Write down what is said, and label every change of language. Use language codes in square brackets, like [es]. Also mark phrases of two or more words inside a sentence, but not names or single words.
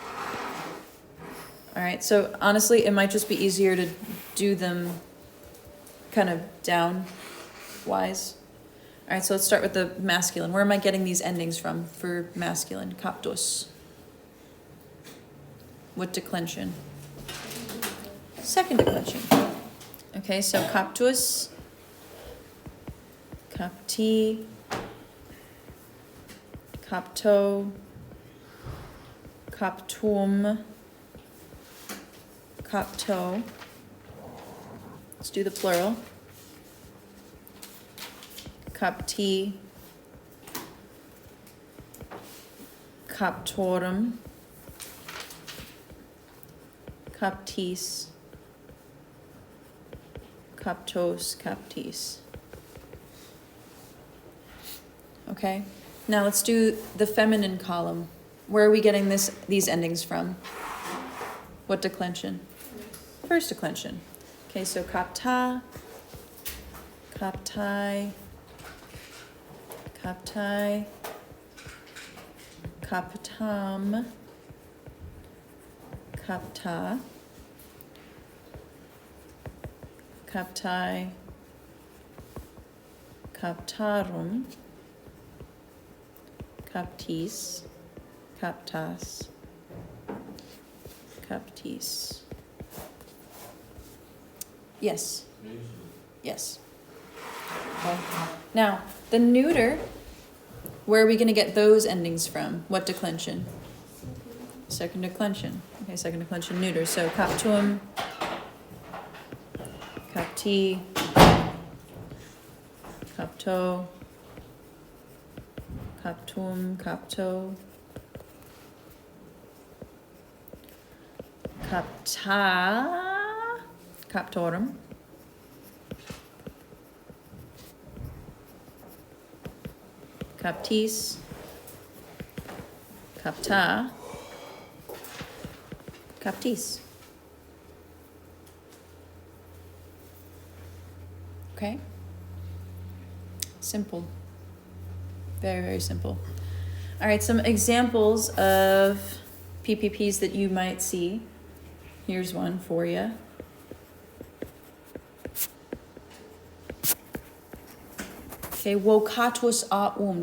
[en] All right, so honestly, it might just be easier to do them kind of down-wise. All right, so let's start with the masculine. Where am I getting these endings from for masculine? Captus. What declension? Second declension. Okay, so [la] captus, capti, capto, captum, capto. [en] Let's do the plural. [la] Capti, captorum, captis, captos, captis. [en] Okay, now let's do the feminine column. Where are we getting these endings from? What declension? First declension. Okay, so [la] capta, captai, captai, captam, capta, captai, captarum, captis, captas, captis. [en] Yes. Yes. Okay. Now, the neuter, where are we going to get those endings from? What declension? Second declension. Okay, second declension neuter. [la] So captum, capti, capto, captum, capto, capta, captorum, captis, capta, captis. [en] Okay? Simple. Very, very simple. All right, some examples of PPPs that you might see. Here's one for you. Okay, vocatus aum.